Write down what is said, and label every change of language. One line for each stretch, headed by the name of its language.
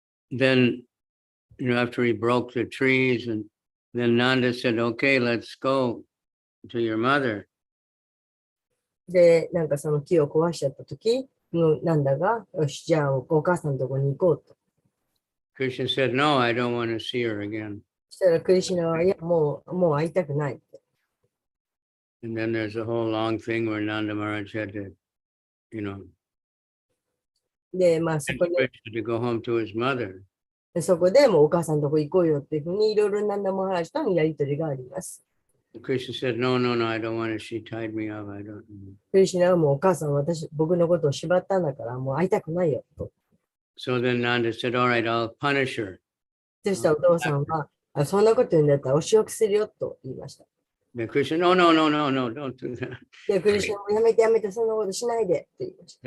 English: then, after he broke the trees, and then Nanda said, okay, let's go to your mother.
Japanese: で、なんかその木を壊しちゃったとき、なんだが、よし、じゃあお母さんのとこに行こうと。
English: Krishna said, no, I don't want to see her again.
Japanese: そしたらクリシュナは、いや、もう会いたくないって。
English: And then there's a whole long thing where Nanda Maharaj had to,
Japanese: で、まあそこ
English: Krishna to go home to his mother.
Japanese: で、そこでもうお母さんのとこ行こうよっていうふうにいろいろなんだマハラジとのやりとりがあります。
English: Krishna said, no, I don't want to. She tied me up. I don't.
Japanese: クリシュナはもうお母さん僕のことを縛ったんだからもう会いたくないよと。
English: So then Nanda said, all right, I'll punish her.
Japanese: そしたらお父さんは、そんなこと言うんだったらお仕置きするよと言いました。
English: Then Krishna, no, don't do that.
Japanese: で、クリシュナもやめて、そんなことしないでって言いました。